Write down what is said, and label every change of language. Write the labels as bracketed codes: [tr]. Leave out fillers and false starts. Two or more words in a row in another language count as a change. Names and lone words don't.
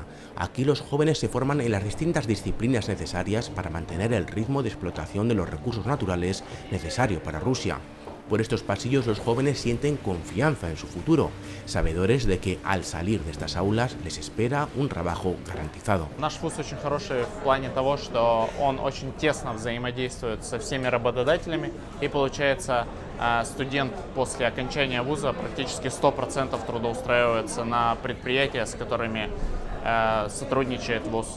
[es] Aquí los jóvenes se forman en las distintas disciplinas necesarias para mantener el ritmo de explotación de los recursos naturales necesario para Rusia. Por estos pasillos los jóvenes sienten confianza en su futuro, sabedores de que al salir de estas aulas les espera un trabajo garantizado. [ru] Наш вуз очень хороший в плане того, что он очень тесно взаимодействует со всеми работодателями, и получается, студент после окончания вуза практически 100% трудоустраивается на предприятия, с которыми сотрудничает вуз.